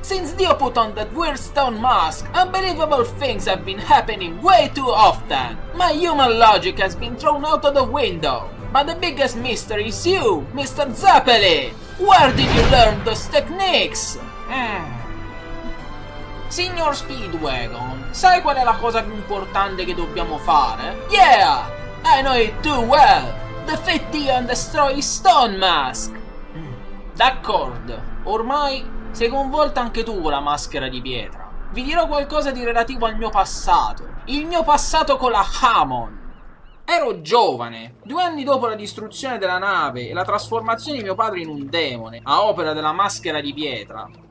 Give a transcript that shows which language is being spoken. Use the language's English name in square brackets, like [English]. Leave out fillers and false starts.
[English] Since Dio put on that weird stone mask, unbelievable things have been happening way too often. My human logic has been thrown out of the window. But the biggest mystery is you, Mr. Zeppeli! Where did you learn those techniques? [Italian] Signor Speedwagon, sai qual è la cosa più importante che dobbiamo fare? [English] Yeah! I know it too well! Defeat Dio and destroy his stone mask! [Italian] D'accordo, ormai sei coinvolta anche tu con la maschera di pietra. Vi dirò qualcosa di relativo al mio passato. Il mio passato con la Hamon. Ero giovane, 2 anni dopo la distruzione della nave e la trasformazione di mio padre in un demone, a opera della maschera di pietra.